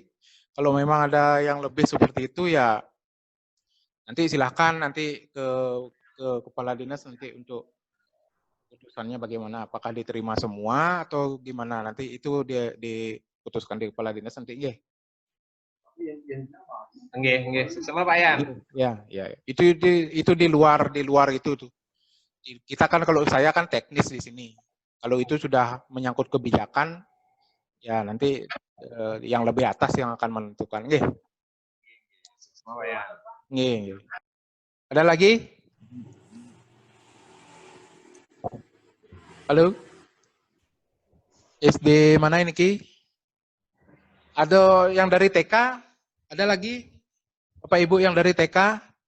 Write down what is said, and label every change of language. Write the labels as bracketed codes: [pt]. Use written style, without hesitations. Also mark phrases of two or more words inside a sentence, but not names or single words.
[id] Kalau memang ada yang lebih seperti itu ya nanti silahkan nanti ke kepala dinas nanti untuk putusannya bagaimana, apakah diterima semua atau gimana, nanti itu dia diputuskan di kepala dinas nanti. Nggih, sama Pak Yan. Ya. Itu di luar itu tuh. Kita kan kalau saya kan teknis di sini. Kalau itu sudah menyangkut kebijakan, ya nanti yang lebih atas yang akan menentukan. Nggih. Sama Pak Yan. Nggih. Ada lagi? Halo? SD mana ini, Ki? Ada yang dari TK? Ada lagi? Bapak Ibu yang dari TK?